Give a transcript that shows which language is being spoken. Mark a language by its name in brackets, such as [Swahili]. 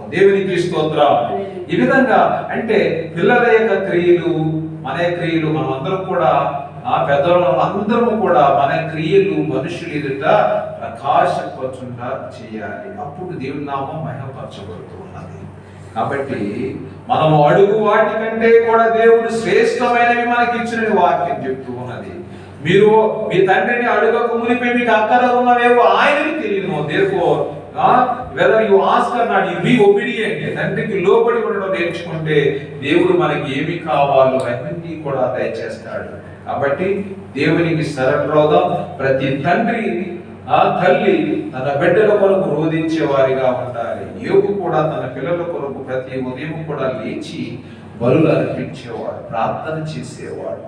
[Telugu] దేవునికి స్తోత్రం. ఈ విధంగా అంటే పిల్లల యొక్క క్రియలు, మన క్రియలు, మనం అందరం కూడా పెద్దవాళ్ళం అందరము కూడా మన క్రియలు మనుషులు ఎదుట ప్రకాశపరచుగా చేయాలి. అప్పుడు దేవుని నామం మహిమపరచబడుతూ ఉన్నది. కాబట్టి మనము అడుగు వాటి కంటే కూడా దేవుడు శ్రేష్టమైనవి మనకి ఇచ్చిన వాక్యం చెప్తూ ఉన్నది. మీరు మీ తండ్రిని అడుగక మునిపే మీకు అక్కర ఉన్నవేవో ఆయనకి తెలియదు. [English] Therefore whether you ask or not, you be obedient. [Telugu] తండ్రికి లోబడి ఉండడం నేర్చుకుంటే దేవుడు మనకి ఏమి కావాలో అన్ని కూడా దయచేస్తాడు. కాబట్టి దేవునికి శరణ్రోధం. ప్రతి తండ్రి తల్లి తన బిడ్డల కొరకు రోధించే వారిగా ఉండాలి. యోగు కూడా తన పిల్లల కొరకు ప్రతి ఉదయం కూడా లేచి బలులు అర్పించేవాడు, ప్రార్థన చేసేవాడు.